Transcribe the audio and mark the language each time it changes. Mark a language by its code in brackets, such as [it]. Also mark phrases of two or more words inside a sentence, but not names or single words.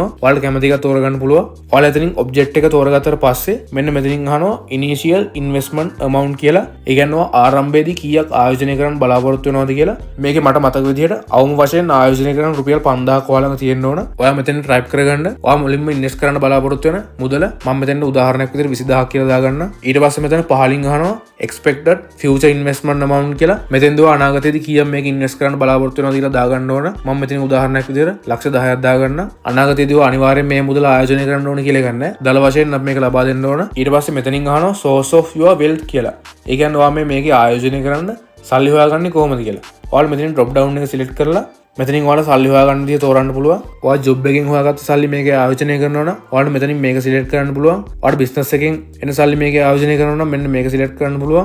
[si] ඔයාලා කැමති එකක් තෝරගන්න පුළුවන්. ඔයාලා එතනින් ඔබ්ජෙක්ට් එක තෝරගත්තට පස්සේ මෙන්න මෙතනින් අහනවා [en] initial investment amount [si] කියලා. ඒ කියන්නේ ආරම්භයේදී කීයක් ආයෝජනය කරන්න බලාපොරොත්තු වෙනවද කියලා. මේකේ මට මතක විදිහට අවම වශයෙන් ආයෝජනය කරන්න රුපියල් 5000ක් ඔයාලඟ තියෙන්න ඕන. ඔයා මෙතන type කරගන්න. ඔයා මුලින්ම ඉන්වෙස්ට් කරන්න බලාපොරොත්තු වෙන මුදල මම මෙතන උදාහරණයක් විදිහට 20000ක් කියලා දාගන්න. ඊට පස්සේ මෙතන පහලින් අහනවා [en] expected future investment amount [si] කියලා. මෙතෙන්ද ඔයා අනාගතයේදී කීයක් මේක ඉන්වෙස්ට් කරන්න බලාපොරොත්තු වෙනවද කියලා දාගන්න ඕන. මම මෙතන උදාහරණයක් විදිහට 100000ක් දාගන්න. අනාගතයේදී ඔයා අනිවාර්යෙන් මේ මුදල ආයෝජනය කරන්න ඕන කියලා ගන්න. දල වශයෙන් අපි මේක ලබා දෙන්න ඕන. ඊට පස්සේ මෙතනින් අහනවා [en] source of your wealth [si] කියලා. ඒ කියන්නේ ඔයා මේකේ ආයෝජනය කරන්න සල්ලි හොයාගන්නේ කොහොමද කියලා. ඔයාලා මෙතනින් [en] drop down [si] එක select කරලා මෙතනින් ඔයාලා සල්ලි හොයාගන්න විදිහ තෝරන්න පුළුවන්. ඔයා ජොබ් එකෙන් හොයාගත්ත සල්ලි මේකේ ආයෝජනය කරනවා නම් ඔයාලා මෙතනින් මේක සිලෙක්ට් කරන්න පුළුවන්. ඔයාලා බිස්නස් එකෙන් එන සල්ලි මේකේ ආයෝජනය කරනවා නම් මෙන්න මේක සිලෙක්ට් කරන්න පුළුවන්.